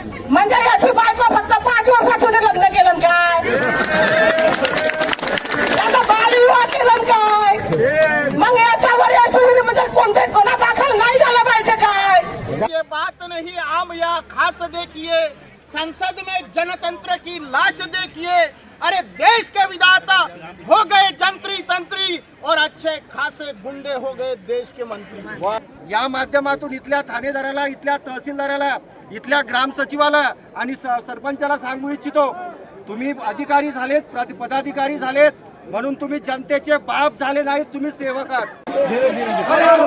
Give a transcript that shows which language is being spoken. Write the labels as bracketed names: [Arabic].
[Marathi] म्हणजे याची बायको फक्त 5 वर्षाचं लग्न केलं काय? त्याचा बालविवाह केलं काय? मग याच्यावर या सुविधा म्हणजे कोणते गुन्हा दाखल नाही झाला पाहिजे काय? [Hindi] ये बात नहीं आम या खास देखिए, संसद में जनतंत्र की लाश देखिए। अरे देश के विधाता हो गए जंत्री तंत्री और अच्छे खासे गुंडे हो गए देश के मंत्री। [Marathi] या माध्यमातून इथल्या ठाणेदाराला, इथल्या तहसीलदाराला, इथल्या ग्राम सचिवाला आणि सरपंचाला सांगू इच्छितो, तुम्ही अधिकारी झालेत, पदाधिकारी झालेत म्हणून तुम्ही जनतेचे बाप झाले नाहीत, तुम्ही सेवक आहात।